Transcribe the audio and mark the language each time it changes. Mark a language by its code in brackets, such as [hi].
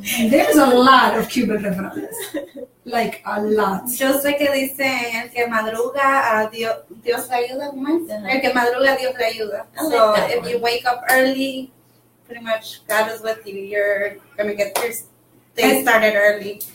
[en] There's a lot of Cuban refranes, like a lot. [es] Yo sé que dicen el que madruga, Dios le ayuda. El que madruga, Dios le ayuda. [en] So if you wake up early, pretty much God is with you. You're gonna get your day started early.